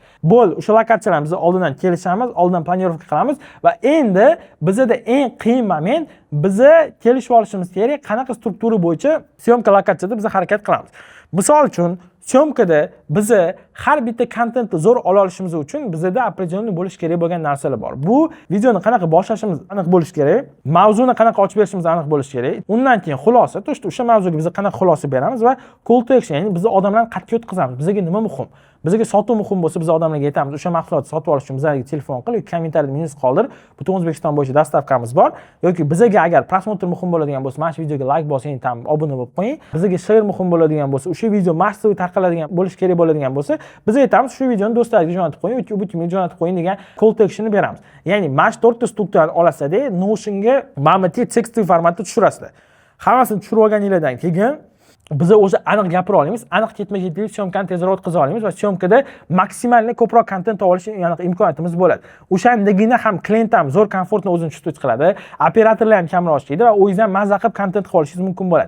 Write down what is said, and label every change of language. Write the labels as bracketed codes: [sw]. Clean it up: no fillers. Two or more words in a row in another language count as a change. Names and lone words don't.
[uz] Bo'l, o'sha lokatsiyalarni biz oldindan kelishamiz, oldindan planirovka qilamiz va endi bizda eng qiyin moment biza kelishib olishimiz kerak, qanaqa struktura bo'yicha syomka lokatsiyada biz harakat qilamiz. Misol uchun, syomkada biz har bitta kontentni zo'r ola olishimiz uchun bizda определенный bo'lish kerak bo'lgan narsalar bor. Bu videoni qanaqa boshlashimiz aniq bo'lish kerak, mavzuni qanaqa ochib berishimiz aniq bo'lish kerak. Undan keyin xulosa, o'sha mavzuga biz qanaqa xulosa beramiz va [en] call to action, [uz] ya'ni biz odamlarni qat'iy o'tkazamiz. Bizga nima muhim? Bizga sotuv muhim bo'lsa, biz odamlarga aytamiz, o'sha mahsulotni sotib olish uchun bizga telefon qil yoki kommentariyada meningiz qoldir. Butun O'zbekiston bo'yicha dastavkamiz bor. Yoki bizga agar prosmotr muhim bo'ladigan bo'lsa, mana shu videoga like bosing, tam obuna bo'lib qo'ying. Bizga share muhim bo'ladigan bo'lsa, o'sha video massaviy tarqaladigan bo'lish kerak bo'ladigan bo'lsa, biz aytamiz, shu videoni do'stlaringizga jo'natib qo'ying yoki YouTube'ga jo'natib qo'ying degan [en] call to action'ni [uz] beramiz. Ya'ni mana shu 4 ta strukturani olasizda, Notion'ga mana bu tekstli formatda tushirasizlar. Hammasini tushirib olganingizdan keyin biz o'zi aniq gapira olamiz, aniq ketma-ketlik syomkani tezroq o'tkaza olamiz va syomkada maksimalni ko'proq kontent olish imkoniyatimiz bo'ladi. O'shandagina ham klient ham zo'r komfortni o'zini chustut qiladi, operatorlar ham kamroq ishlaydi va o'zingiz ham mazza qilib kontent qilib olishingiz mumkin bo'ladi.